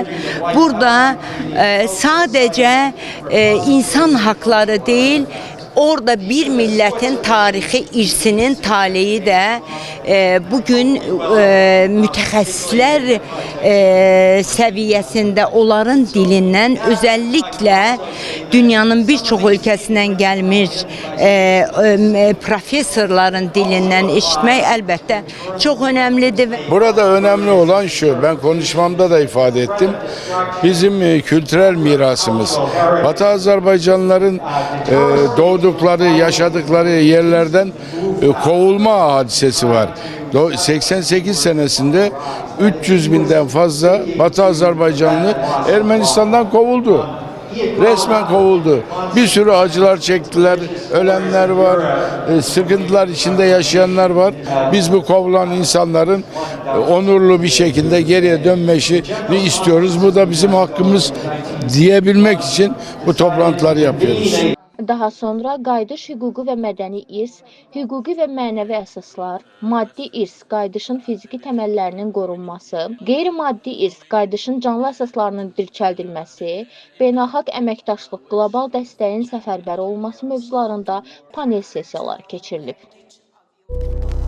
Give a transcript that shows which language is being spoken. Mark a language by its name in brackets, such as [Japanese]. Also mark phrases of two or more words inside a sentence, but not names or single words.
[Azerbaijani] Burada sadəcə insan haqları deyil, orada bir millətin tarixi irsinin taleyi də bugün mütəxəssislər səviyyəsində onların dilindən, özəlliklə dünyanın bir çox ölkəsindən gəlmiş professorların dilindən eşitmək əlbəttə çox önemlidir. [Turkish] Burada önemli olan şu, ben konuşmamda da ifade ettim. Bizim kültürel mirasımız, Batı Azerbaycanlıların doğdukları, yaşadıkları yerlerden kovulma hadisesi var. 88 senesinde 300 binden fazla Batı Azerbaycanlı Ermenistan'dan kovuldu. Resmen kovuldu. Bir sürü acılar çektiler, ölenler var, sıkıntılar içinde yaşayanlar var. Biz bu kovulan insanların onurlu bir şekilde geriye dönmesini istiyoruz. Bu da bizim hakkımız diyebilmek için bu toplantıları yapıyoruz. [Azerbaijani] Daha sonra qayıdış hüququ və mədəni irs, hüquqi və mənəvi əsaslar, maddi irs, qayıdışın fiziki təməllərinin qorunması, qeyri-maddi irs, qayıdışın canlı əsaslarının dirçəldilməsi, beynəlxalq əməkdaşlıq, qlobal dəstəyin səfərbər olması mövzularında panel sessiyaları keçirilib.